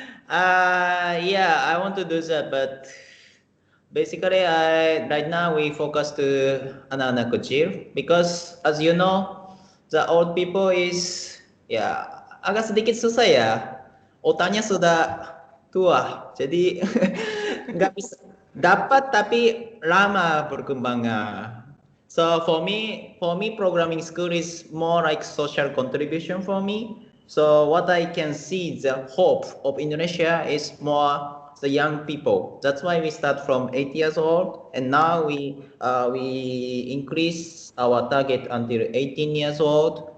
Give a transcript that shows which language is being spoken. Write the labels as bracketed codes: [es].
[en] Yeah, I want to do that, but basically, right now we focus to [id] anak-anak kecil [en] because as you know, the old people is [id] ya agak sedikit susah ya. Otaknya sudah tua, jadi nggak bisa dapat tapi lama berkembangnya. [en] So for me, programming school is more like social contribution for me. So what I can see, the hope of Indonesia is more the young people. That's why we start from 8 years old, and now we increase our target until 18 years old.